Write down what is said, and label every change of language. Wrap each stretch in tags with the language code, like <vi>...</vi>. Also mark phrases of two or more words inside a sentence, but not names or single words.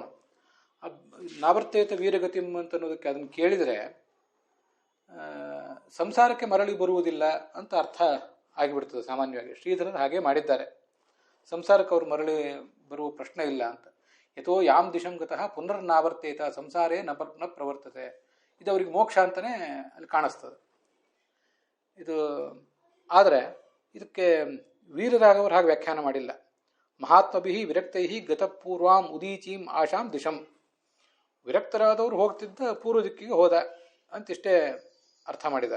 <kn>ನಾವರ್ತೇತ ವೀರಗತಿಂ ಅಂತ ಅನ್ನೋದಕ್ಕೆ ಅದನ್ನು ಕೇಳಿದರೆ ಸಂಸಾರಕ್ಕೆ ಮರಳಿ ಬರುವುದಿಲ್ಲ ಅಂತ ಅರ್ಥ ಆಗಿಬಿಡ್ತದೆ ಸಾಮಾನ್ಯವಾಗಿ. ಶ್ರೀಧರರು ಹಾಗೆ ಮಾಡಿದ್ದಾರೆ, ಸಂಸಾರಕ್ಕೆ ಅವರು ಮರಳಿ ಬರುವ ಪ್ರಶ್ನೆ ಇಲ್ಲ ಅಂತ.</kn> <sa>ಯಥೋ ಯಾಂ ದಿಶಂ ಗತಃ ಪುನರ್ನಾವರ್ತೇತ ಸಂಸಾರೇ ನ ಪ್ರವರ್ತತೆ,</sa> <kn>ಇದು ಅವ್ರಿಗೆ ಮೋಕ್ಷ ಅಂತಲೇ ಅಲ್ಲಿ ಕಾಣಿಸ್ತದೆ ಇದು. ಆದರೆ ಇದಕ್ಕೆ ವೀರರಾಘವರು ಹಾಗೆ ವ್ಯಾಖ್ಯಾನ ಮಾಡಿಲ್ಲ.</kn> <sa>ಮಹಾತ್ಮಭಿ ವಿರಕ್ತೈ ಗತಪೂರ್ವಾಂ ಉದೀಚೀಂ ಆಶಾಂ ದಿಶಂ,</sa> <kn>ವಿರಕ್ತರಾದವರು ಹೋಗ್ತಿದ್ದ ಪೂರ್ವ ದಿಕ್ಕಿಗೆ ಹೋದ ಅಂತಿಷ್ಟೇ ಅರ್ಥ ಮಾಡಿದ್ದಾರೆ.</kn>